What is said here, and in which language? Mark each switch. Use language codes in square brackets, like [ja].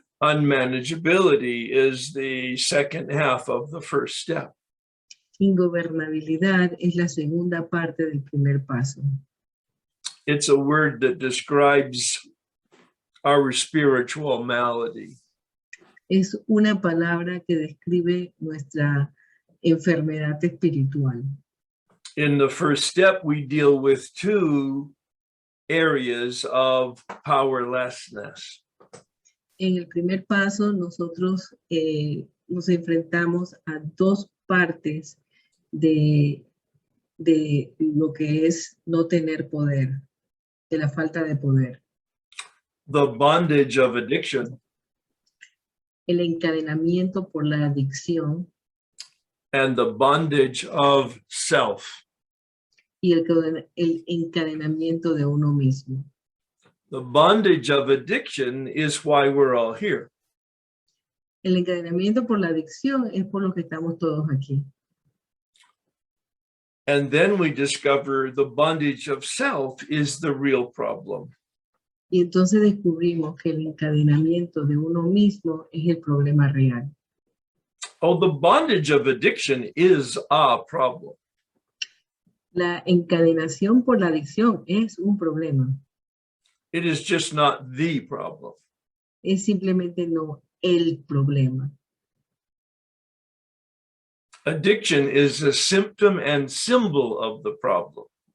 [en] Unmanageability is the second half of the first step. [es] Ingobernabilidad es la segunda parte del primer paso. [en] It's a word that describes our spiritual malady. [es] Es una palabra que describe nuestra enfermedad espiritual. [en] In the first step, we deal with two areas of powerlessness. [es] En el primer paso, nosotros nos enfrentamos a dos partes de lo que es no tener poder, de la falta de poder. [en] The bondage of addiction [es] El encadenamiento por la adicción [en] and the bondage of self. [es] y el encadenamiento de uno mismo. [en] The bondage of addiction is why we're all here. [es] El encadenamiento por la adicción es por lo que estamos todos aquí. [en] And then we discover the bondage of self is the real problem. [es] Y entonces descubrimos que el encadenamiento de uno mismo es el problema real. [en] Oh, the bondage of addiction is a problem. [es] La encadenación por la adicción es un problema. [en] It is just not the problem. [es] Es simplemente no el problema. [en] Addiction is a symptom and symbol of the problem.